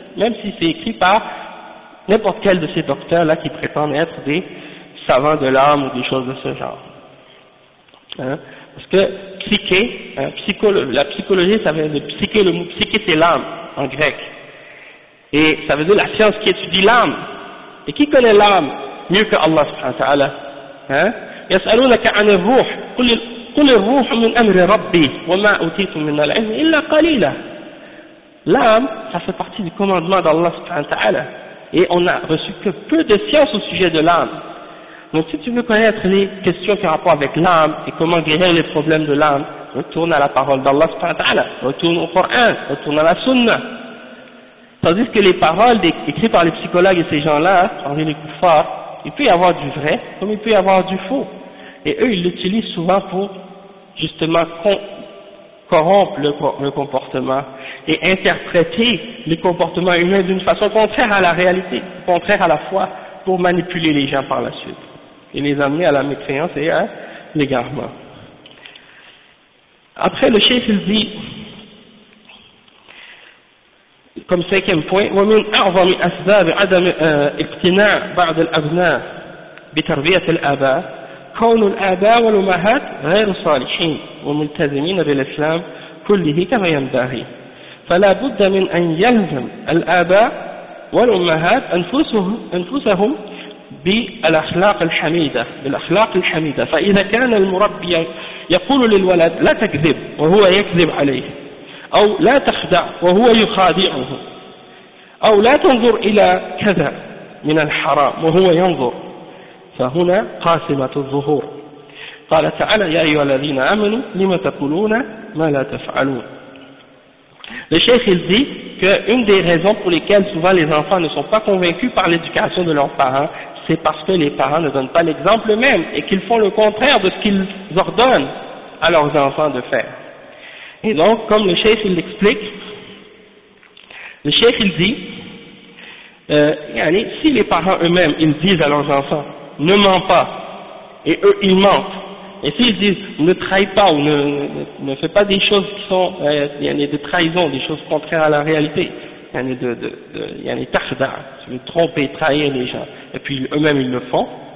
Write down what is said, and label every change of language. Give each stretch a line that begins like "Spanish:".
French: Même si c'est écrit par n'importe quel de ces docteurs-là qui prétendent être des savants de l'âme ou des choses de ce genre. Hein? Parce que psyché, hein, la psychologie, ça veut dire psyché, le mot psyché c'est l'âme en grec. Et ça veut dire la science qui étudie l'âme. Et qui connaît l'âme mieux que Allah subhanahu wa ta'ala? Hein?
Arabic: يسألونك عن الروح قل الروح من أمر ربي وما أوتيت من العلم إلا قليلا.
French: L'âme, ça fait partie du commandement d'Allah subhanahu wa ta'ala. Et on n'a reçu que peu de science au sujet de l'âme. Donc si tu veux connaître les questions qui ont rapport avec l'âme et comment guérir les problèmes de l'âme, retourne à la parole d'Allah subhanahu wa ta'ala, retourne au Coran, retourne à la Sunna. Tandis que les paroles écrites par les psychologues et ces gens-là, Henri les Kouffars, il peut y avoir du vrai comme il peut y avoir du faux. Et eux, ils l'utilisent souvent pour justement corrompre le comportement et interpréter les comportements humains d'une façon contraire à la réalité, contraire à la foi, pour manipuler les gens par la suite et les amener à la mécréance et à l'égarement. Après, le chef, il dit, comme cinquième point,
Arabic: « ومن أعظم أسباب عدم اقتناع بعض الأبناء بتربية الآباء كون الآباء والأمهات غير صالحين وملتزمين بالإسلام كله كما ينبغي فلا بد من أن يلزم الآباء والأمهات أنفسهم بالأخلاق الحميدة فإذا كان المربي يقول للولد لا تكذب وهو يكذب عليه أو لا تخدع وهو يخادعه أو لا تنظر إلى كذا من الحرام وهو ينظر فهنا قاسمة الظهور قال تعالى يا أيها الذين آمنوا لما تقولون ما لا تفعلون.
French: Le cheikh il dit qu'une des raisons pour lesquelles souvent les enfants ne sont pas convaincus par l'éducation de leurs parents, c'est parce que les parents ne donnent pas l'exemple même et qu'ils font le contraire de ce qu'ils ordonnent à leurs enfants de faire. Et donc, comme le cheikh il l'explique, le cheikh il dit, si les parents eux-mêmes, ils disent à leurs enfants, ne ment pas, et eux, ils mentent, et s'ils disent, ne trahis pas, ou ne fais pas des choses qui sont, de trahison, des choses contraires à la réalité, tu veux tromper, trahir les gens, et puis eux-mêmes, ils le font,